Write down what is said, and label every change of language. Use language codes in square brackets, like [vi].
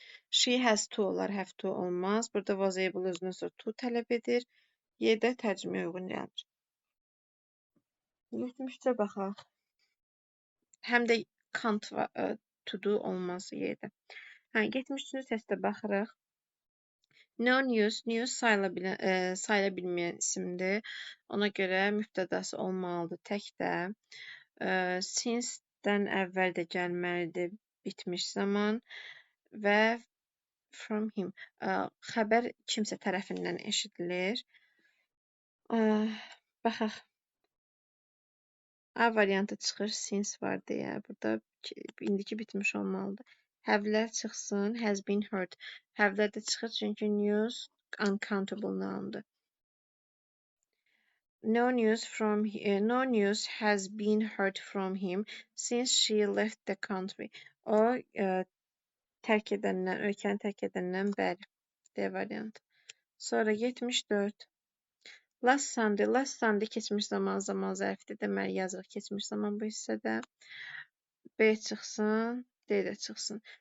[en] She has to [az] olar, have to olmaz. Burada was able özündən sonra to tələb edir. Y-də tərcüməyə uyğun gəlir. 73-cə baxaq. Həm də [en] can't to do [az] olmaz Y-də. 73-cü testə baxırıq. No news, news sayıla bilməyən isimdir. Ona görə mübtədası olmalıdır təkdə. Since-dən əvvəl də gəlməlidir bitmiş zaman və from him. Xəbər kimsə tərəfindən eşidilir. Baxaq. A variantı çıxır, since var deyə. Burada indiki bitmiş olmalıdır. Have-lər çıxsın, [en] has been heard. [az] Have-lər də çıxır, çünki news uncountable noundur. [en] No news has been heard from him since she left the country. [az] O tərk edəndən, ölkəni tərk edəndən bəri. D variantı. Sonra 74. Last Sunday keçmiş zaman zərfidir. Deməli yazırıq keçmiş zaman bu hissədə. B çıxsın, D də çıxsın.